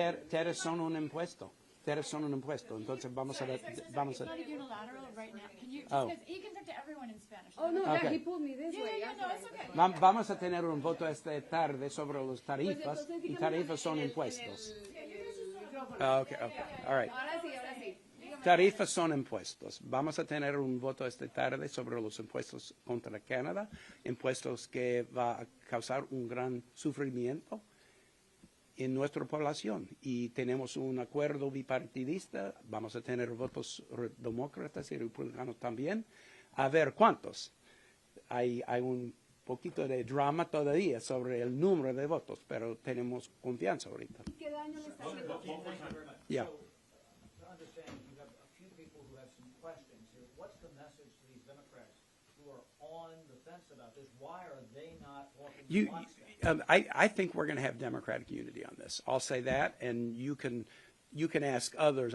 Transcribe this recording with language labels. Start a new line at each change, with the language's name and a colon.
Spanish: Tariffs son un impuesto. Tariffs son un impuesto. Entonces vamos a
English: It's not unilateral right now. Can you, Oh. because you can talk to everyone in Spanish. Oh, no, Okay. yeah, he pulled me this way. Yeah, no, it's okay.
Spanish: Vamos a tener un voto esta tarde sobre los tarifas, y tarifas son impuestos.
English: Okay, all right.
Spanish: Ahora sí, ahora sí. Tarifas son impuestos. Vamos a tener un voto esta tarde sobre los impuestos contra Canadá, impuestos que va a causar un gran sufrimiento en nuestra población. Y tenemos un acuerdo bipartidista, vamos a tener votos demócratas y republicanos también. A ver cuántos. Hay un poquito de drama todavía sobre el número de votos, pero tenemos confianza ahorita. ¿Qué daño le está haciendo?
English: Yeah. To understand, you have a few people who have some questions here. What's the message to these Democrats who are on the fence about this? Why are they not walking in lockstep? I think we're going to have Democratic unity on this. I'll say that, and you can ask others.